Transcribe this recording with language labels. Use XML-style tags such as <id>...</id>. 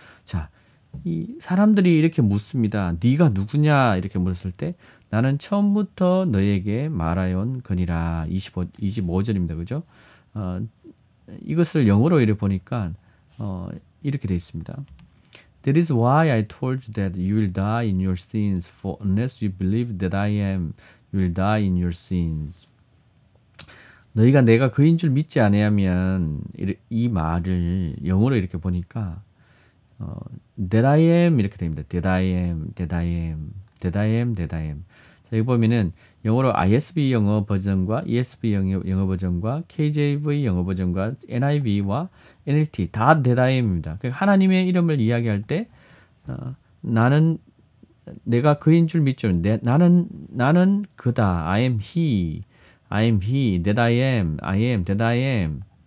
<ko>자, 이 사람들이 이렇게 묻습니다. 네가 누구냐 이렇게 물었을 때 나는 처음부터 너에게 말하여온 거니라 25절입니다. 그죠? 이것을 영어로 이렇게 보니까 이렇게 되어 있습니다.</ko> <en>That is why I told you that you will die in your sins, for unless you believe that I am, you will die in your sins.</en> <ko>너희가 내가 그인 줄 믿지 않으면 이 말을 영어로 이렇게 보니까</ko> <en>that I am</en> <ko>이렇게 됩니다.</ko> <en>that I am, that I am, that I am, that I am.</en> <ko>자, 여기 보면은 영어로 ISB 영어 버전과 ESV 영어 버전과 KJV 영어 버전과 NIV와 NLT 다</ko> <en>that I am</en> <ko>입니다. 그러니까 하나님의 이름을 이야기할 때 나는 내가 그인 줄 믿죠. 나는 그다.</ko> <en>I am he. I am he. that I am. I am. that I am.</en>